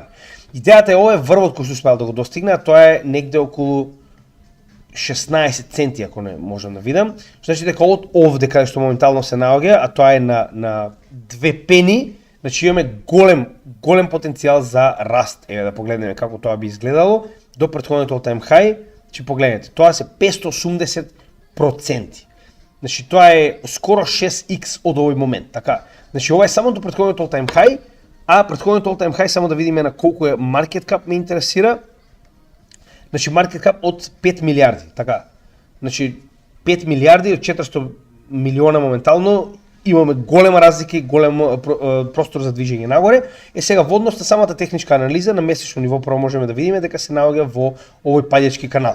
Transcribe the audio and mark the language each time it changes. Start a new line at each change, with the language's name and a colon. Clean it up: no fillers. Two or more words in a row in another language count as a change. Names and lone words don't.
Macedonian: Идејата е ова е врвот кој што успеав да го достигне, а тоа е негде околу 16 центи, ако не можам да видам. Значи дека од овде каде што моментално се наоѓа, а тоа е на 2 пени, значи имаме голем потенцијал за раст. Еве да погледнеме како тоа би изгледало до претходниот
English: all-time high.
Macedonian: Значи погледнете, тоа се 580%. Значи тоа е скоро 6x од овој момент, така. Значи ова е само до претходниот
English: all-time high,
Macedonian: а претходниот
English: all-time high
Macedonian: само да видиме на колку е
English: market cap
Macedonian: ме интересира. Значи
English: market cap
Macedonian: од 5 милиарди, така. Значи 5 милиарди од 400 милиона моментално, имаме голема разлика и голем простор за движење нагоре. Сега во однос на самата техничка анализа на месечно ниво прво можеме да видиме дека се наоѓа во овој паѓачки канал.